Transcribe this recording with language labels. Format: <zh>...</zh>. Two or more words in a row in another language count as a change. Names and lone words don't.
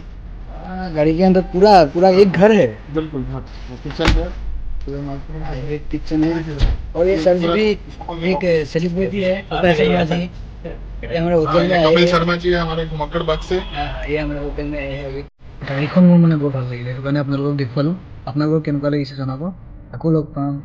<hi>गाड़ी के अंदर पूरा पूरा एक घर है। बिल्कुल। हाँ, किचन है। एक किचन है और ये सर जी भी एक सेलिब्रिटी है कपिल शर्मा जी। ये हमारे होटल में आए कपिल हैं। शर्मा जी हमारे घुमक्कड़ बाग से। ये हमारे होटल में आए हैं अभी।</hi> <as>গাড়ীখন মোৰ মানে বৰ ভাল লাগিলে, সেইটো কাৰণে আপোনালোকক দেখুৱালোঁ। আপোনালোকক কেনেকুৱা লাগিছে জনাব। আকৌ লগ পাম।</as>